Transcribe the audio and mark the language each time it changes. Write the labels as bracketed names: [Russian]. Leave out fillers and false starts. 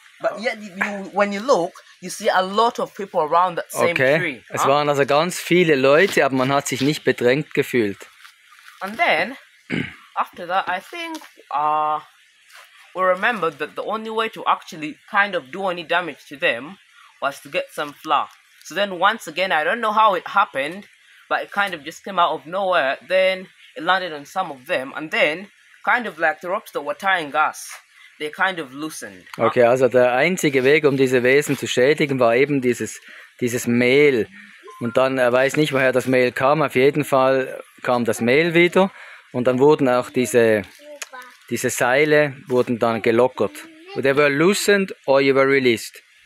[English] But yet, when you look, you see a lot of people around that same tree. [German] Es waren also ganz viele Leute, aber man hat sich nicht bedrängt gefühlt. [English] And then, after that, I think we remembered that the only way to actually kind of do any damage to them was to get some flour. So then once again, I don't know how it happened, but it kind of just came out of nowhere. Then it landed on some of them, and then kind of like the ropes that were tying us, they kind of loosened. [German] Okay, also der einzige Weg, um diese Wesen zu schädigen, war eben dieses Mehl. Und dann, er weiß nicht, woher das Mehl kam, auf jeden Fall kam das Mehl wieder und dann wurden auch diese Seile wurden dann gelockert. [English] They were loosened or you were released?